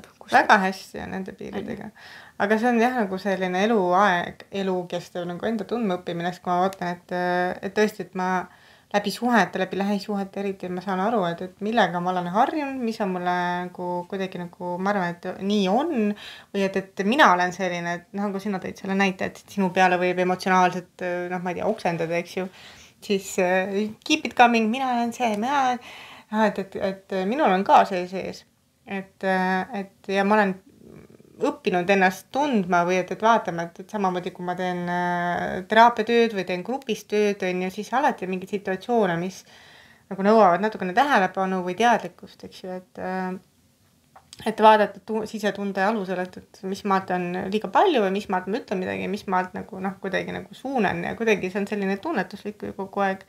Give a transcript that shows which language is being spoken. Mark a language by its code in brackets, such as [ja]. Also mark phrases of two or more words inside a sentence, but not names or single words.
[et] Väga hästi on nende piiridega. Aga see on jah nagu selline eluaeg, elukestev nagu enda tundmaõppimine, kui ma vaatan, et tõesti, et ma läbi lähisuhete eriti ma saan aru, et millega ma olen harjunud, mis on mulle nagu kuidagi nagu, ma arvan, et nii on või et mina olen selline, et noh, kui sina tõid selle näite, et sinu peale võib emotsionaalselt, noh, ma ei tea, oksendada, eks ju, siis [en] keep it coming, [et] mina olen see, et minul on ka see sees. Et ja ma olen õppinud ennast tundma või et vaatama, et samamoodi kui ma teen teraapiatööd või teen grupis tööd, on ju, siis alati on mingeid situatsioone, mis nagu nõuavad natukene tähelepanu või teadlikkust, eks ju, et vaadata sisetunde alusel, et mis maalt on liiga palju või mis maalt ma ütlen midagi, mis maalt nagu noh, kuidagi nagu suunan ja kuidagi see on selline tunnetuslik kogu aeg.